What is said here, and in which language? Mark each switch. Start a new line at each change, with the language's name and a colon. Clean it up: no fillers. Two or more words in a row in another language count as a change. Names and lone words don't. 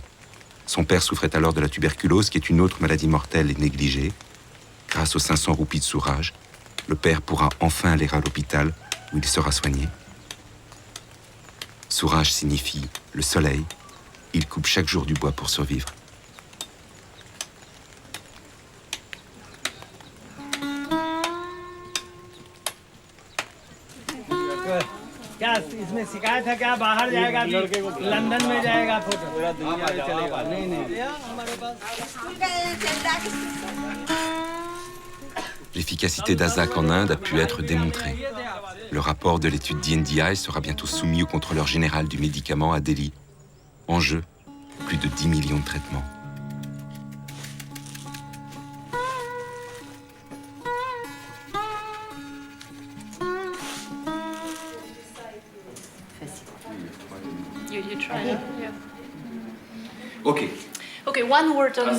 French: Son père souffrait alors de la tuberculose, qui est une autre maladie mortelle et négligée. Grâce aux 500 roupies de Suraj, le père pourra enfin aller à l'hôpital où il sera soigné. Suraj signifie le soleil. Il coupe chaque jour du bois pour survivre.
Hindi: क्या इसमें शिकायत है क्या बाहर जाएगा लंदन में जाएगा फोटो पूरा दुनिया चलेगा नहीं
French: L'efficacité d'Azak en Inde a pu être démontrée. Le rapport de l'étude DNDi sera bientôt soumis au contrôleur général du médicament à Delhi. En jeu, plus de 10 millions de traitements.
English: You try it? Yeah. Okay. Okay, one word on